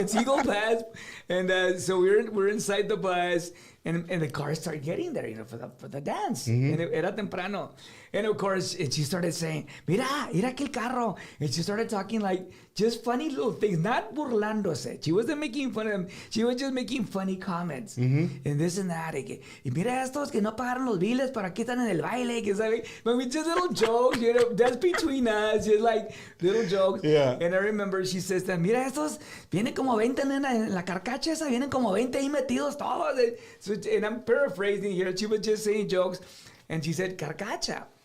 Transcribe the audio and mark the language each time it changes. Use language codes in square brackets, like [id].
[en] It's Eagle Pass, and so we're inside the bus, and the cars started getting there, for the dance, and [es] era temprano, [en] and of course she started saying, [es] mira aquel carro, [en] and she started talking like just funny little things, not [es] burlándose. [en] She wasn't making fun of them. She was just making funny comments, and this and that. [es] Y mira estos que no pagaron los biles, para qué están en el baile, que sabe. [en] But we just little jokes, that's between us, just like little jokes. Yeah. And I remember she says that, [es] mira estos, vienen como 20 en la carcacha esa, vienen como 20 ahí metidos todos. [en] So, and I'm paraphrasing here. She was just saying jokes, and she said carcacha.